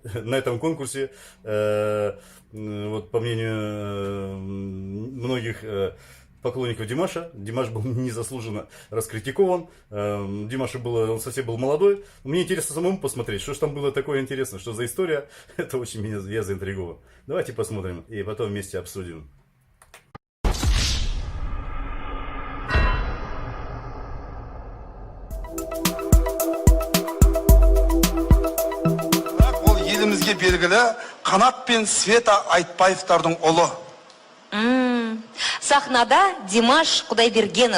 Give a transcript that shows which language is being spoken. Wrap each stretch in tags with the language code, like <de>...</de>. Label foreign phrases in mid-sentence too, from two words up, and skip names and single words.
<ru>На этом конкурсе, вот по мнению многих поклонников Димаша, Димаш был незаслуженно раскритикован. Димашу было, он совсем был молодой. Мне интересно самому посмотреть, что же там было такое интересное, что за история. Это очень я заинтригован. Давайте посмотрим и потом вместе обсудим.</ru> <kk>Елімізге белгілі Қанат пен Света Айтбаевтардың ұлы. Сахнада Димаш Кудайбергенов.</kk>